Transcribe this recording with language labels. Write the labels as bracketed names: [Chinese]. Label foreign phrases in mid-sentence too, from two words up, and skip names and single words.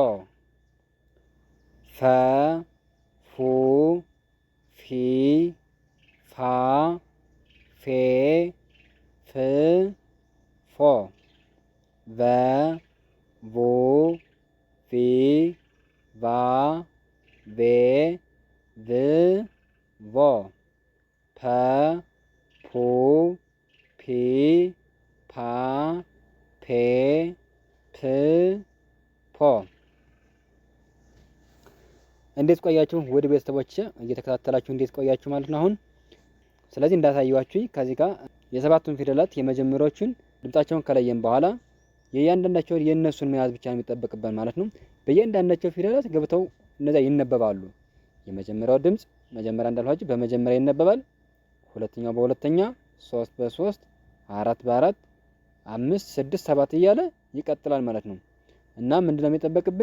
[Amharic] ፈ ፉ ፊ ፋ ፌ ፍ ፎ ቨ ቮ ቪ ቫ ቬ ቭ ቮ ፐ ፑ ፒ ፓ ፔ ፕ ፖ። እንዴት ቆያችሁ? ውድ ቤተሰቦች እየተከታተላችሁ እንዴት ቆያችሁ ማለት ነው አሁን። ስለዚህ እንዳሳየዋችሁ ከዚህ ጋር የሰባቱን ፊደላት የመጀመሪያዎቹን ድምጻቸውን ከለየን በኋላ የእያንዳንዳቸውን የእነሱን መያዝ ብቻ ነው የሚጠበቅብን ማለት ነው። በእያንዳንዳቸው ፊደላት ገብተው እነዛ ይነበባሉ። የመጀመሪያው ድምጽ መጀመሪያ እንዳልኋችሁ በመጀመሪያ ይነበባል፣ ሁለተኛው በሁለተኛ፣ ሶስት በሶስት፣ አራት በአራት፣ አምስት፣ ስድስት፣ ሰባት እያለ ይቀጥላል ማለት ነው። እና ምንድነው የሚጠበቅብን?